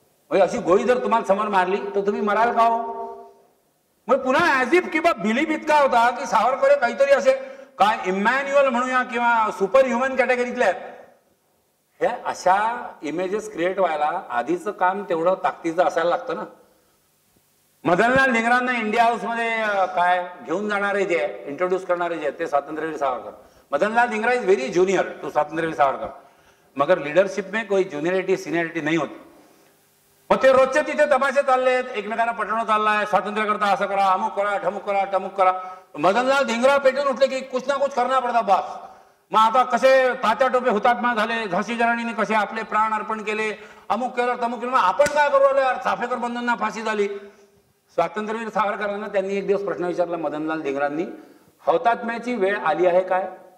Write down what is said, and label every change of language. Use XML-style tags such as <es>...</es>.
<mr>म्हणजे अशी गोळी जर तुम्हाला समोर मारली तर तुम्ही मराल का हो? मग पुन्हा ऍज इफ किंवा बिलीफ इतका होता की सावरकर काहीतरी असे काय इमॅन्युअल म्हणूया किंवा सुपर ह्युमन कॅटेगरीतले आहेत. हे अशा इमेजेस क्रिएट व्हायला आधीचं काम तेवढं ताकदीचं असायला लागतं ना. मदनलाल धिंगरांना इंडिया हाऊस मध्ये काय घेऊन जाणारे जे इंट्रोड्यूस करणारे जे ते स्वातंत्र्यवीर Savarkar.</mr> <hi>Madanlal Dhingra</hi> <en>is very junior to</en> <hi>स्वातंत्र्यवीर सावरकर, मगर लीडरशिप में कोई ज्युनियरिटी सिनियरिटी नहीं होती.</hi> <mr>मग ते रोजचे तिथे तमाशे चाललेत, एकमेकांना पटवणं चाललाय, स्वातंत्र्य करता असं करा, अमुक करा, ठमुक करा, टमुक करा. मदनलाल धिंगरा पेटून उठले की</mr> <hi>कुछ ना कुछ करना पडता बास.</hi> <mr>मग आता कसे तात्या टोपे हुतात्मा झाले, झाशीच्या राणीने कसे आपले प्राण अर्पण केले, अमुक केलं तमुक केलं, आपण काय करू आलो यार, चाफेकर बंधूंना फाशी झाली. स्वातंत्र्यवीर सावरकरांना त्यांनी एक दिवस प्रश्न विचारला मदनलाल धिंगरांनी, हौतात्म्याची वेळ आली आहे काय?</mr>